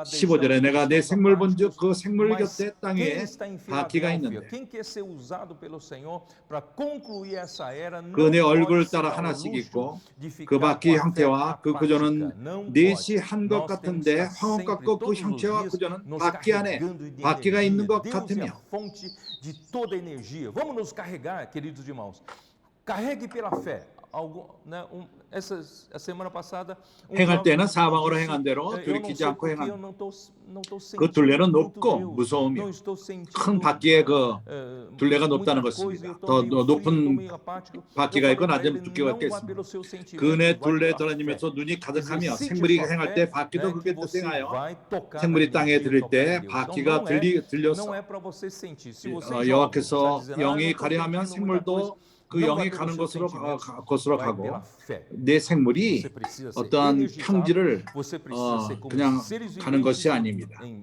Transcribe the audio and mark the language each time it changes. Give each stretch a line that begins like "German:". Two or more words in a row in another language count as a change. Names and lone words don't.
Korean: 15절에 내가 내 생물 본즉 그 생물 곁에 땅에 바퀴가 있는데 그 내 얼굴 따라 하나씩 있고 그 바퀴 형태와 그 구조는 넷이 한 것 같은데 황혼 같고 그 형체와 구조는 바퀴 안에 바퀴가 있는 것 같으며.
Portuguese: Vamos nos carregar, queridos irmãos. Carregue pela fé. essa semana passada
Korean: 행할 때는 사방으로 행한 대로 돌이키지 않고 행합니다. 그 둘레는 높고 무서우며 큰 바퀴의 그 둘레가 높다는 것입니다. 더 높은 바퀴가 있고 낮은 두께가 있겠습니다. 그네 둘레에 돌아다니면서 눈이 가득하며 생물이 행할 때 바퀴도 그렇게 행하여 생물이 땅에 들릴 때 바퀴가 들려서 여호와께서 영이 가려하면 생물도 그 영이 가는 곳으로 가고 내 생물이 어떠한 평지를 그냥 가는 것이 아닙니다.